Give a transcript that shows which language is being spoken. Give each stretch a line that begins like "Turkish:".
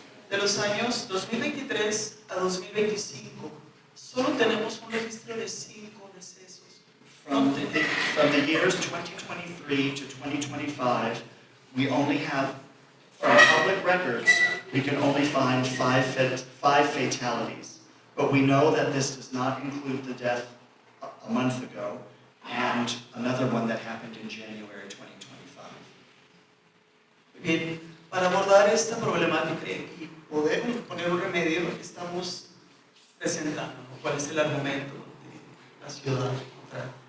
Spanish: De los años 2023 a 2025, solo tenemos un registro de 5 decesos.
English: From the years 2023 to 2025, we only have, from public records, we can only find five fatalities. But we know that this does not include the death a month ago and another one that happened in January 2025.
Spanish: Bien, para abordar esta problemática y poder poner un remedio, estamos presentando cuál es el argumento de la ciudad contra